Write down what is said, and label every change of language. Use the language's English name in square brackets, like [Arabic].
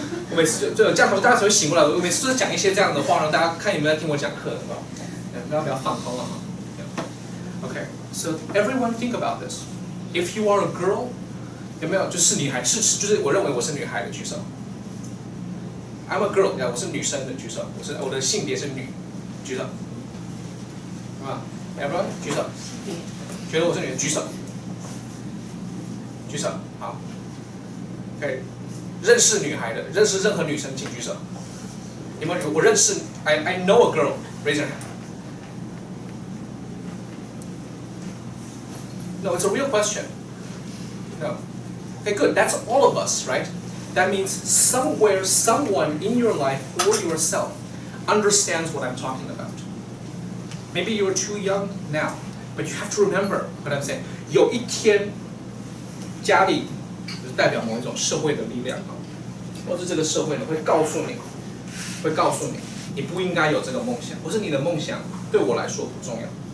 [Chinese] 我每次就这样，大家才会醒过来。我每次都是讲一些这样的话，让大家看有没有在听我讲课，是吧？大家不要放空了哈。 [English] Okay, so everyone think about this. If you are a girl, [Chinese] 有没有就是女孩就是我认为我是女孩的举手。 [English] I'm a girl， [Chinese] 我是女生的举手。我的性别是女，举手。啊 ，Everyone 举手。觉得我是女的举手。举手，好。OK， 认识女孩的，认识任何女生请举手。有没有？我认识 [English] I know a girl. Raise your hand. No, it's a real question. No. Okay, good. That's all of us, right? That means somewhere, someone in your life or yourself understands what I'm talking about. Maybe you're too young now, but you have to remember what I'm saying. [Chinese] 有一天，家里就是代表某一种社会的力量，或者这个社会呢会告诉你，你不应该有这个梦想，或是你的梦想对我来说不重要。